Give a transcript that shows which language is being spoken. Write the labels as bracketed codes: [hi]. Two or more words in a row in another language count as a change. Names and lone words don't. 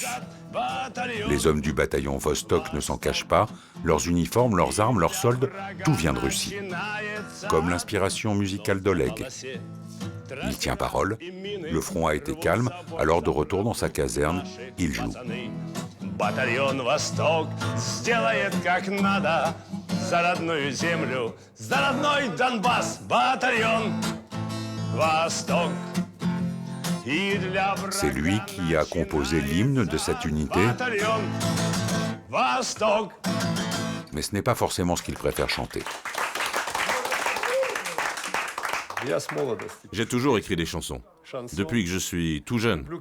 [fr] Les hommes du bataillon Vostok ne s'en cachent pas, leurs uniformes, leurs armes, leurs soldes, tout vient de Russie. Comme l'inspiration musicale d'Oleg. Il tient parole, le front a été calme, alors de retour dans sa caserne, il joue. [ru] Батальон Восток сделает как надо за родную землю, за родной Донбасс. Батальон Восток. [fr] C'est lui qui a composé l'hymne de cette unité, mais ce n'est pas forcément ce qu'il préfère chanter. J'ai toujours écrit des chansons, depuis que je suis tout jeune.